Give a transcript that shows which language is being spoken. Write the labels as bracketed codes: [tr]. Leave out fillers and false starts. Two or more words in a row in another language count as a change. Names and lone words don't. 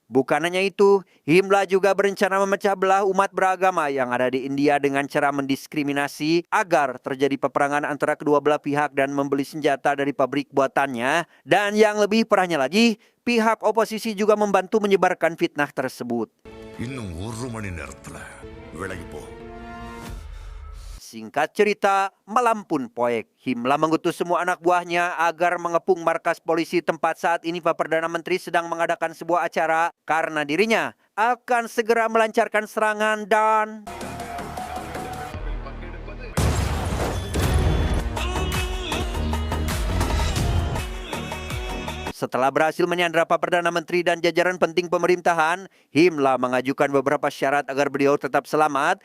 [id] Bukan hanya itu, Himla juga berencana memecah belah umat beragama yang ada di India dengan cara mendiskriminasi agar terjadi peperangan antara kedua belah pihak dan membeli senjata dari pabrik buatannya. Dan yang lebih parahnya lagi, pihak oposisi juga membantu menyebarkan fitnah tersebut. [ta] இன்னும் 1 மணி நேரத்துல விலகி போ. [id] Singkat cerita, malam pun poek. Himla mengutus semua anak buahnya agar mengepung markas polisi tempat saat ini Pak Perdana Menteri sedang mengadakan sebuah acara karena dirinya akan segera melancarkan serangan dan... Setelah berhasil menyandra Pak Perdana Menteri dan jajaran penting pemerintahan, Himla mengajukan beberapa syarat agar beliau tetap selamat.